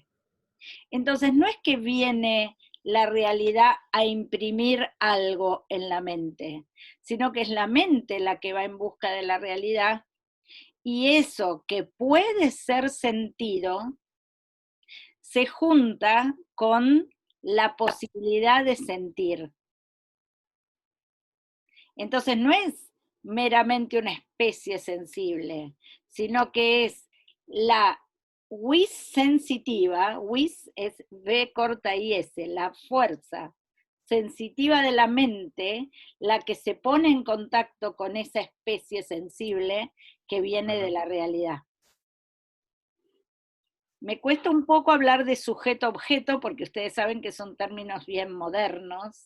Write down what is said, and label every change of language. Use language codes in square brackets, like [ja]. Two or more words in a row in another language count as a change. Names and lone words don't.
[es] Entonces, no es que viene la realidad a imprimir algo en la mente, sino que es la mente la que va en busca de la realidad, y eso que puede ser sentido se junta con la posibilidad de sentir. Entonces no es meramente una especie sensible, sino que es la [la] vis sensitiva, [es] vis es V corta I S, la fuerza sensitiva de la mente, la que se pone en contacto con esa especie sensible que viene de la realidad. Me cuesta un poco hablar de sujeto-objeto, porque ustedes saben que son términos bien modernos,